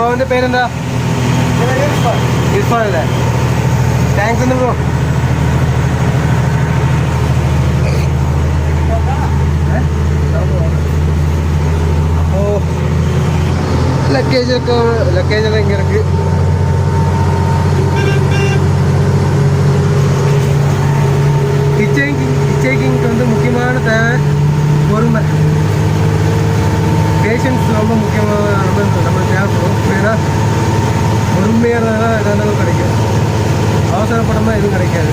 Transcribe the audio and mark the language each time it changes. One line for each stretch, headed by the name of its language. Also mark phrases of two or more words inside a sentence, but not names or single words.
Malayalam: പേരെന്താ? ഇർഫാൻ അല്ലേ? താങ്ക്സ് ഉണ്ട് ബ്രോ. അപ്പോൾ ലഗേജെല്ലാം
Tamil: இங்கே இருக்குது. ஹிட்சைக்கிங்க்கு வந்து முக்கியமான தேவை பொறுமை, பேஷன்ஸ் ரொம்ப முக்கியமாக நம்ம தேவைப்படும். ஏன்னா பொறுமையாக இருந்தால் எதாக இருந்தாலும் கிடைக்கும், அவசரப்படாமல் எதுவும் கிடைக்காது.